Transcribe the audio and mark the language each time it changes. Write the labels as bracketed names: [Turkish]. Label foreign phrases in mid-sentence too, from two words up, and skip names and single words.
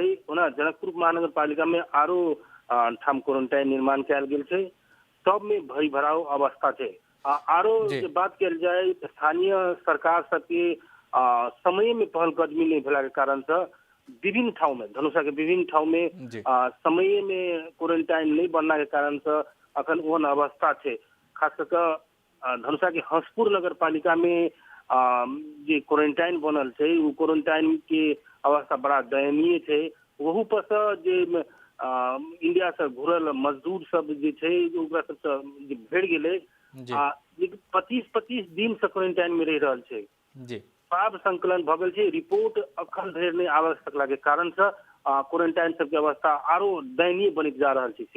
[Maithili] ओना जनकपुर महानगर पालिका में आरो ठाम क्वारंटाइन निर्माण कैल गेल छै, सब में भरी भराव अवस्था छै। आरो जे बात कल जाए स्थानीय सरकार सबके समय में पहल कदमी नहीं भेला के कारण से विभिन्न ठाव में धनुषा के विभिन्न ठाव में समय में क्वारंटाइन नहीं बनना के कारण से अखन ओहन अवस्था है। खास करके धनुषा के हंसपुर नगर पालिका में जे क्वारंटाइन बनल है वो क्वारंटाइन के अवस्था बड़ा दयनीय है। वहू पर से जे इंडिया से घुरल मजदूर सब जे छै ओकरा सब से भेड़ गेले 25 दिन से क्वारंटाइन में रह रहल छै। स्वाब संकलन भ गेल छै, रिपोर्ट अखन धरि नहीं आबि सकला के कारण से क्वारंटाइन सबके अवस्था आरो दयनीय बनित जा रहल छै।